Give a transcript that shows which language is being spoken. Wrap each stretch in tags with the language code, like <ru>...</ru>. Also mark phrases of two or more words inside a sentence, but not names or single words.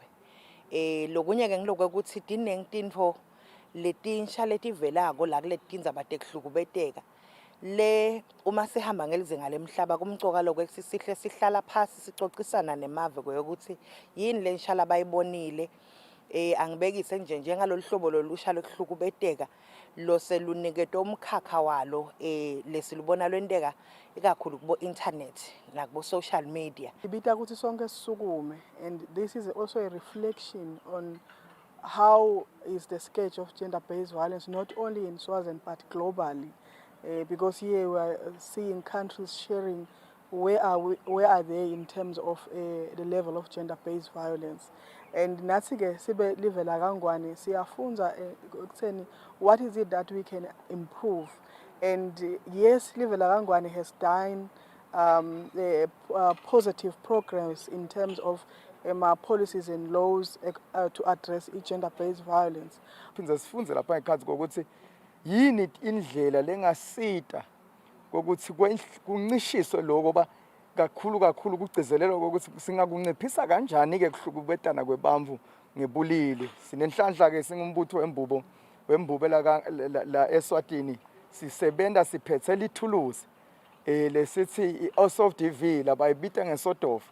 <ss>Lokunye ke ngiloko ukuthi tinengtintfo letinsha letivelako la kuletindzaba tekuhlukubeteka le uma sihamba ngelizinga lemhlaba kumcoka lokho sihle sihlala phasi sicocisana nemave ukuthi yini lensha labayibonile angibekise nje njengalolu hlobo lolusha lokuhlukubeteka lo seluniketwe umkhakha walo lesilubona lwenteka ikakhulu kubo internet nakubo</ss> <en>social media.</en> <ss>Ibita ukuthi sonke sisukume,</ss> <en>and this is also a reflection on how is the scourge of gender-based violence not only in Swaziland but globally, because here we are seeing countries sharing where are they in terms of the level of gender-based violence.</en> <ss>And nathi ke sibe live la kangwane siyafunza ukutheni</ss> <en>what is it that we can improve. And yes, live la kangwane has done positive progress in terms of policies and laws to address gender-based violence.</en> <ss>Phindza sifunze lapha ngekhatsi kokuthi yini indlela lengasita kokuthi kuncishiswe lokho ba kakhulu kugcizelelwa ukuthi singakunciphisa kanjani ke kuhlukubetana kwebantfu ngebulili. Sinenhlanhla ke singumbutho wembubo la Eswatini sisebenta siphethe lithuluzi lesithi i-OSOF-DV labayibita ngesodofa.</ss>